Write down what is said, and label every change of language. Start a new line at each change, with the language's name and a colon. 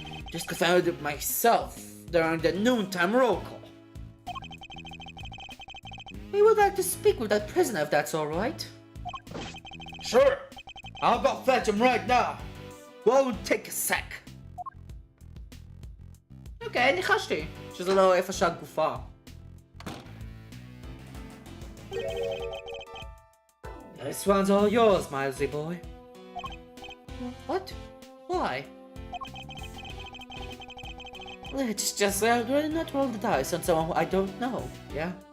English: Just found it myself during the noontime roll call. We would like to speak with that prisoner if that's alright. Sure. I'll go fetch him right now. Won't take a sec.
Hebrew: אוקיי, ניחשתי שזה לא איפה שהגופה.
English: This one's all yours, Milesy boy. What? Why? Let's just not roll the dice on someone who I don't know, yeah?